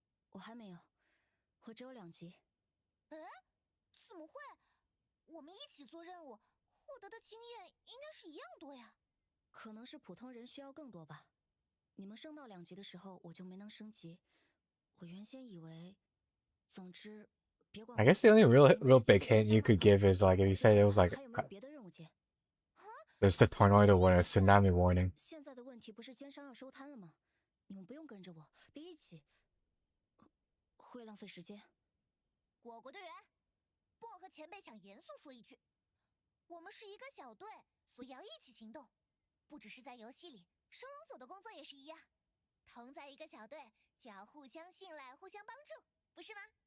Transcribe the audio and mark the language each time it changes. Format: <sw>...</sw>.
<zh>我还没有，我只有2级。怎么会？我们一起做任务，获得的经验应该是一样多呀。可能是普通人需要更多吧。你们升到2级的时候，我就没能升级。我原先以为，总之，别管。</zh> <en>I guess the only real big hint you could give is like if you said it was like</en> <zh>还有没有别的任务接？</zh> <en>there's the tornado warning, tsunami warning.</en> <zh>现在的问题不是奸商要收摊了吗？你们不用跟着我，别一起，会浪费时间。果果队员，薄荷前辈想严肃说一句，我们是一个小队，所以要一起行动。不只是在游戏里，收容组的工作也是一样。同在一个小队，就要互相信赖、互相帮助，不是吗？</zh>